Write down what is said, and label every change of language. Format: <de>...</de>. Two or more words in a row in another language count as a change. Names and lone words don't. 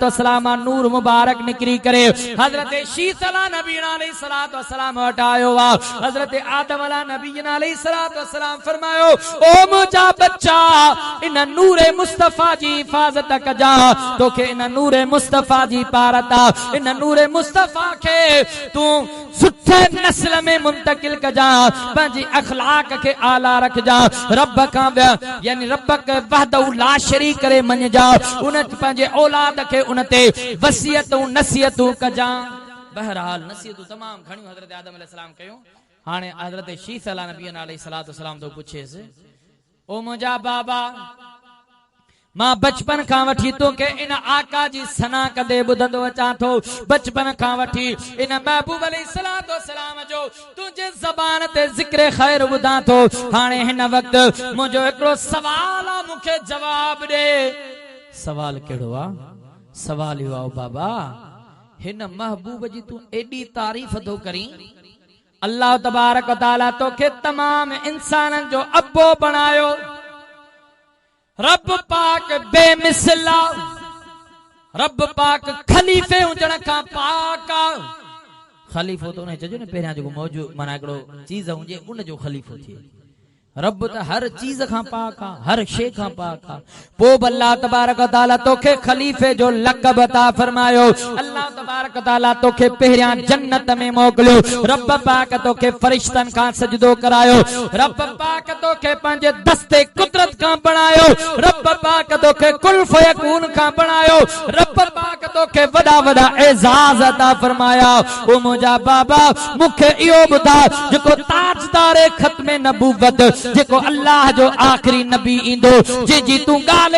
<sd>वस्सलाम नूर मुबारक निकरी करे हजरत शीस</sd> <ar>على نبينا عليه الصلاة والسلام</ar> <sd>हटायो वा हजरत आदम</sd> <ar>على نبينا عليه الصلاة والسلام</ar> <sd>फरमायो ओ मुंहिंजा बच्चा इन नूर मुस्तफा जी हिफाज़त कजा तोखे इन नूर मुस्तफा जी पारता इन नूर मुस्तफा खे तूं सुठे नस्ल में मुंतकिल कजा पंहिंजी अखलाक के आला रख जा रब का यानी रब के</sd> <ar>وحده لا شريك</ar> <sd>करे मन जा उन पंहिंजे औलाद के उनते वसियतूं नसीहतूं कजा बहरहाल नसीहतूं तमाम घणियूं हजरत आदम अलैहिस्सलाम कयूं हाणे हजरत शीस</sd> <ar>على نبي عليه الصلاة والسلام</ar> <sd>तो पुछेसि ओ मुंहिंजा बाबा मां बचपन खां वठी तोखे इन आका जी सना कदे ॿुधंदो अचां थो बचपन खां वठी इन महबूब अलैहिस्सलातु वस्सलाम जो तुंहिंजे ज़बान ते ज़िक्र ख़ैर ॿुधां थो हाणे हिन वक़्तु मुंहिंजो हिकिड़ो सवाल आहे मूंखे जवाब ॾे सवाल कहिड़ो आहे सवाल इहो आहे बाबा हिन महबूब जी तूं एॾी तारीफ़ थो करीं</sd> <ar>الله تبارك و تعالى</ar> <sd>तोखे तमाम इंसाननि जो अब्बो बणायो रब पाक बेमिसला रब पाक खलीफे हुजण खां पाक खलीफो तो न चजो न पहिरियां जेको मौजूद माना हिकिड़ो चीज़ हुजे उन जो खलीफो थिए रब त हर चीज खां पाक आहे हर शइ खां पाक आहे पोइ</sd> <ar>الله تبارك و تعالى</ar> <sd>तोखे खलीफे जो लक़ब अता फरमायो</sd> <ar>الله تبارك و تعالى</ar> <sd>तोखे पहिरियां जन्नत में मोकिलियो रब पाक तोखे फरिश्तनि खां सजदो करायो रब पाक तोखे पंहिंजे दस्ते कुदरत खां बणायो रब पाक तोखे</sd> <ar>كن فيكون</ar> <sd>खां बणायो रब पाक तोखे वॾा वॾा एज़ाज़ अता फरमाया ओ मुंहिंजा बाबा मूंखे इहो ॿुधा जेको ताजदार ख़त्मे नबूवत जेको अल्लाह जो आखिरी नबी ईंदो जी तूं ॻाल्हि</sd>